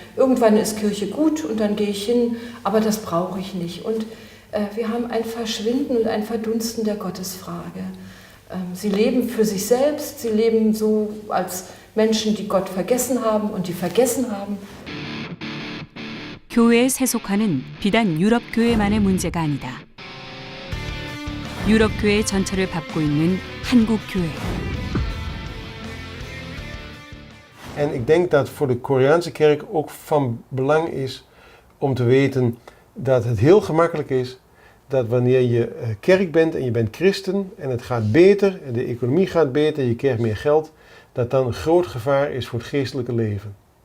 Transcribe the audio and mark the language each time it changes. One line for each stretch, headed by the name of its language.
German: Irgendwann ist Kirche gut und dann gehe ich hin, aber das brauche ich nicht. Und wir haben ein Verschwinden und ein Verdunsten der Gottesfrage. Sie leben für sich selbst, sie leben so als Menschen, die Gott vergessen haben und die vergessen haben.
Korean: 교회의 세속화는 비단 유럽 교회만의 문제가 아니다. 유럽 교회의 전철을 밟고 있는 한국 교회.
Dutch: En ik denk dat voor de Koreaanse kerk ook van belang is om te weten dat het heel gemakkelijk is dat wanneer je kerk bent en je bent christen en het gaat beter, en de economie gaat beter, je krijgt meer geld, dat dan een groot gevaar is voor het geestelijke leven.